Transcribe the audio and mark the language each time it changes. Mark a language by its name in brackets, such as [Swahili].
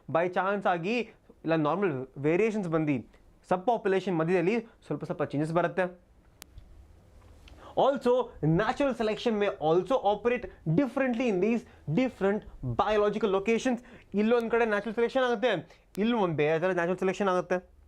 [Kannada] By chance ಆಗಿ ಇಲ್ಲ normal variations ಬಂದು ಸಬ್ ಪಾಪ್ಯುಲೇಷನ್ ಮಧ್ಯದಲ್ಲಿ ಸ್ವಲ್ಪ ಚೇಂಜಸ್ ಬರುತ್ತೆ. [English] Also, natural selection may also operate differently in these different biological locations. [Kannada] ಇಲ್ಲೊಂದು ಕಡೆ ನ್ಯಾಚುರಲ್ ಸೆಲೆಕ್ಷನ್ ಆಗುತ್ತೆ, ಇಲ್ಲಿ ಒಂದು ಬೇರೆ ಥರ ನ್ಯಾಚುರಲ್ ಸೆಲೆಕ್ಷನ್ ಆಗುತ್ತೆ.